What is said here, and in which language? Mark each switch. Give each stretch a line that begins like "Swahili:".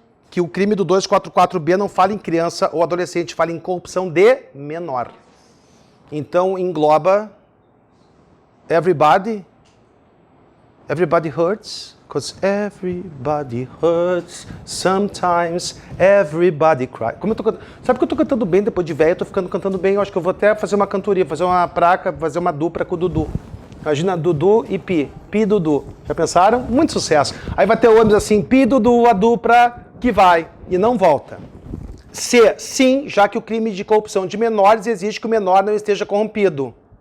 Portuguese: Que o crime do 244B não fala em criança ou adolescente, fala em corrupção de menor. Então engloba
English: everybody hurts, because everybody hurts, sometimes everybody cries.
Portuguese: Sabe que eu tô cantando bem depois de velho, eu tô ficando cantando bem, eu acho que eu vou até fazer uma cantoria, fazer uma praca, fazer uma dupla com o Dudu. Imagina Dudu e Pi, Pi Dudu. Já pensaram? Muito sucesso. Aí vai ter ônibus assim, Pi Dudu, a dupla que vai e não volta. C, sim, já que o crime de corrupção de menores exige que o menor não esteja corrompido.